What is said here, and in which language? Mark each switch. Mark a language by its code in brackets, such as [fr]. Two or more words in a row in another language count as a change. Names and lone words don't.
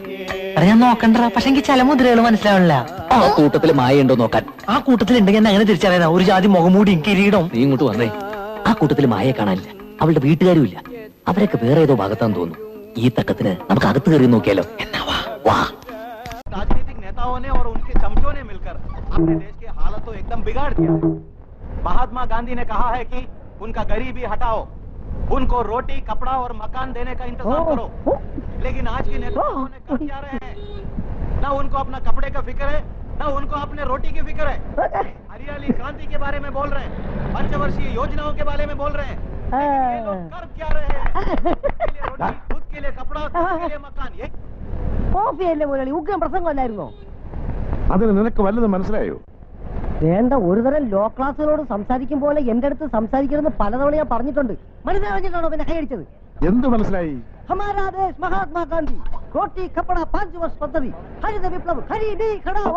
[ml] ഞാൻ നോക്കണ്ട, പക്ഷെ എനിക്ക് ചില മുദ്രകൾ മനസ്സിലാവണില്ല. ആ കൂട്ടത്തില് മായ ഉണ്ടോ നോക്കാൻ. ആ കൂട്ടത്തിൽ ഉണ്ടെങ്കിൽ എന്നെ അങ്ങനെ തിരിച്ചറിയാനാ? ഒരു ജാതി മുഖംമൂടിയും കിരീടം. നീ ഇങ്ങോട്ട് വന്നേ. ആ കൂട്ടത്തില് മായയെ കാണാനില്ല, അവളുടെ വീട്ടുകാരും ഇല്ല. അവരൊക്കെ വേറെ ഏതോ ഭാഗത്താന്ന് തോന്നുന്നു. ഈ തക്കത്തിന് നമുക്ക് അകത്ത് കയറി നോക്കിയാലോ? എന്നാ വാ വാ. [hi] राजनीतिक नेताओं ने और उनके चमचों ने मिलकर अपने देश की हालत तो एकदम बिगाड़ दिया है। महात्मा गांधी ने कहा है कि उनका गरीबी हटाओ, उनको रोटी कपड़ा और मकान देने का इंतजाम करो। लेकिन आज के नेताओं ने कर क्या रहे हैं? ना उनको अपना कपड़े का फिक्र है, ना उनको अपने रोटी की फिक्र है। हरियाली क्रांति के बारे में बोल रहे हैं, पंचवर्षीय योजनाओं के बारे में बोल रहे हैं। ये लोग कर क्या रहे हैं? खुद के लिए रोटी, खुद के लिए कपड़ा, खुद के लिए मकान। ये [ml] കോഫിയല്ലേ മുതലാളി? ഉഗ്രം പ്രസംഗമല്ലായിരുന്നോ? അതിന് നിനക്ക് വല്ലതും മനസ്സിലായോ? വേണ്ട, ഒരുതരം ലോ ക്ലാസ്സുകളോട് സംസാരിക്കും പോലെ എന്റെ അടുത്ത് സംസാരിക്കണമെന്ന് പലതവണ ഞാൻ പറഞ്ഞിട്ടുണ്ട്. മനസ്സിലാഞ്ഞിട്ടാണോ പിന്നെ കൈയടിച്ചത്? എന്ത് മനസ്സിലായി? [hi] हमारा देश महात्मागांधी रोटी कपड़ा [ml] 5 വർഷ പദ്ധതി [hi] हरित विप्लव हरिबी घटाओ.